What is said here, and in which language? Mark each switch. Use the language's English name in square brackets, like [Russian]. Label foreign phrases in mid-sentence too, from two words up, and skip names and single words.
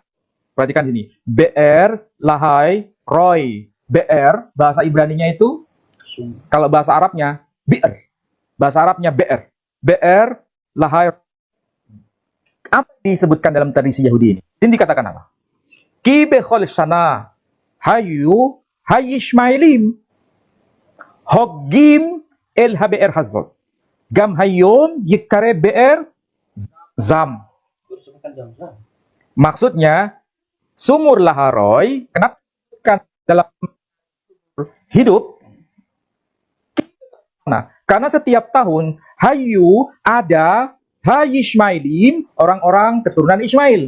[Indonesian] Perhatikan di sini. BR, Lahairoi. BR, bahasa Ibraninya itu, kalau bahasa Arabnya, BR. Bahasa Arabnya BR. BR, Lahairoi. Apa disebutkan dalam tradisi Yahudi ini? Ini dikatakan apa? [Hebrew] כי בכל שנה היו הישמעאלים חוגגים אל הבאר הזאת גם היום יקרא באר זם. [Indonesian] Maksudnya sumur Lahairoi kenapa disebutkan dalam hidup? Nah, karena setiap tahun hayu ada Hayishmailim, orang-orang keturunan Ismail.